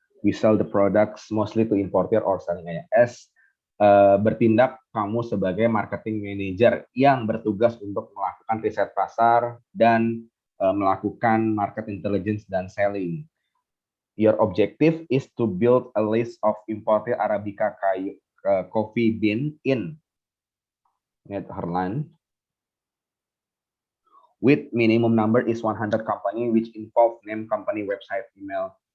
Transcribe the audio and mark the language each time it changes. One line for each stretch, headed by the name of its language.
English: We sell the products mostly to importer or selling as.
Indonesian: Bertindak kamu sebagai marketing manager yang bertugas untuk melakukan riset pasar dan melakukan market intelligence dan selling.
English: Your objective is to build a list of imported Arabica coffee bean in Netherlands with minimum number is 100 company which involve name, company, website, email.